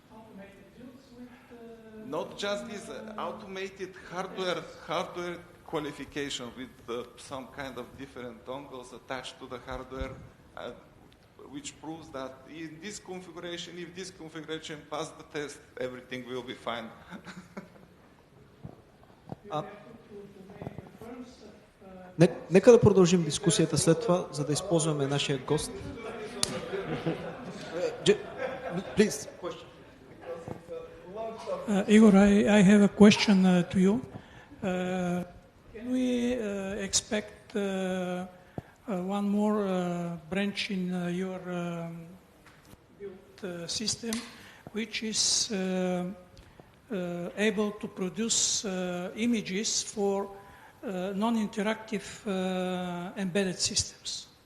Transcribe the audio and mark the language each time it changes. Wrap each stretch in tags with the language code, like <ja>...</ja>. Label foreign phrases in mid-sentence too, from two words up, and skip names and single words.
<en>Not just this automated hardware qualification with some kind of different dongles attached to the hardware, which proves that in this configuration, if this configuration passes the test, everything will be fine.</en> <bg>Нека да продължим дискусията след това, за да използваме нашия гост.</bg> <en>Please, question. Igor, I have a question to you. Can we expect one more branch in your built system, which is able to produce images for non-interactive embedded systems?</en>